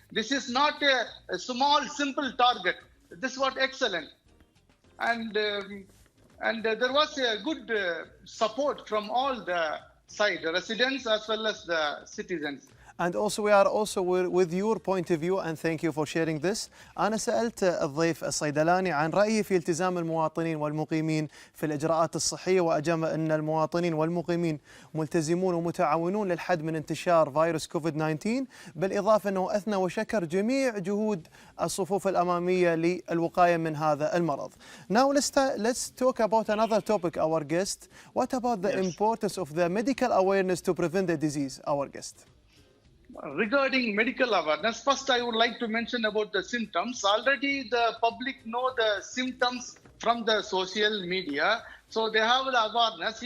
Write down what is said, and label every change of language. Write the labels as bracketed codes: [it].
[en] This is not a small, simple target. This was excellent. And there was a good support from all the side, the residents as well as the citizens. And also we are also with your point of view, and thank you for sharing this. [ar] أنا سألت الضيف الصيدلاني عن رأيه في التزام المواطنين والمقيمين في الإجراءات الصحية، وأجاب أن المواطنين والمقيمين ملتزمون ومتعاونون للحد من انتشار فيروس كوفيد 19، بالإضافة أنه أثنى وشكر جميع جهود الصفوف الأمامية للوقاية من هذا المرض. [en] Now let's talk about another topic, our guest. What about the importance of the medical awareness to prevent the disease, our guest? Regarding medical awareness, first I would like to mention about the symptoms. Already the public know the symptoms from the social media, so they have the awareness.